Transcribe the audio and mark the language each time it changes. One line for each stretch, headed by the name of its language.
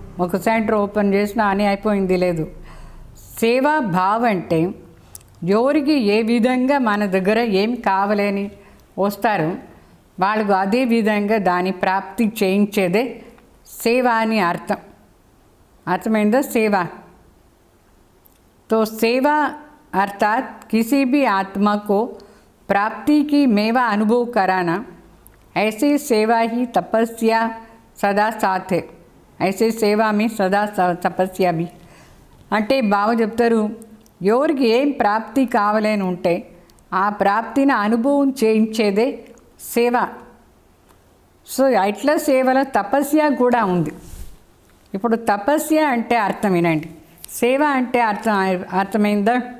Telugu: ఒక centre open చేసినా అని అయిపోయింది లేదు. సేవా భావ్ అంటే ఎవరికి ఏ విధంగా మన దగ్గర ఏం కావాలని వస్తారో వాళ్ళకు అదే విధంగా దాని ప్రాప్తి చేయించేదే సేవ అని అర్థం. అర్థమైందా సేవ?
Hindi: तो सेवा अर्थात किसी भी आत्मा को प्राप्ति की मेवा अनुभव कराना, ऐसी सेवा ही तपस्या सदा साथ है. ऐसे सेवा में सदा तपस्या भी.
Telugu: అంటే బావ చెప్తారు ఎవరికి ఏం ప్రాప్తి కావాలని ఉంటే ఆ ప్రాప్తిని అనుభవం చేయించేదే సేవ. సో ఇట్లా సేవలో తపస్య కూడా ఉంది. ఇప్పుడు తపస్య అంటే అర్థం వినండి, సేవ అంటే అర్థమైందా?